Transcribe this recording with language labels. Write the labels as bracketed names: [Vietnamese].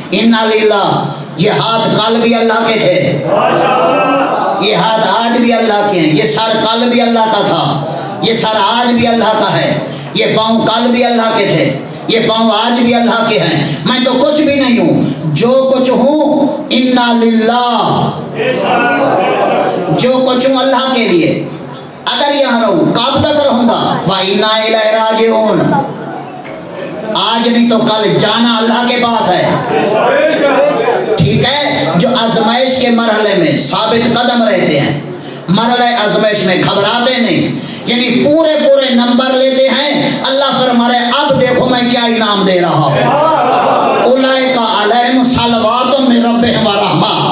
[Urdu] انا للہ، یہ ہاتھ کل بھی اللہ کے تھے، یہ ہاتھ آج بھی اللہ کے ہیں، یہ سر کل بھی اللہ کا تھا، یہ سر آج بھی اللہ کا ہے، یہ پاؤں کل بھی اللہ کے تھے، یہ پاؤں آج بھی اللہ کے ہیں. میں تو کچھ بھی نہیں ہوں، جو کچھ ہوں انا للہ، جو کچھ ہوں اللہ کے لیے. اگر یہاں رہوں کب تک رہوں گا؟ [Arabic] وَإِنَّا إِلَيْهِ رَاجِعُونَ. [Urdu] آج نہیں تو کل جانا اللہ کے پاس ہے. ٹھیک ہے؟ جو آزمائش کے مرحلے میں ثابت قدم رہتے ہیں، مرحلہ آزمائش میں گھبراتے نہیں، یعنی پورے پورے نمبر لیتے ہیں. اللہ فرما رہے اب دیکھو میں کیا انعام دے رہا ہوں. [Arabic] اولئک علیہم صلوات من ربہم ورحمہ.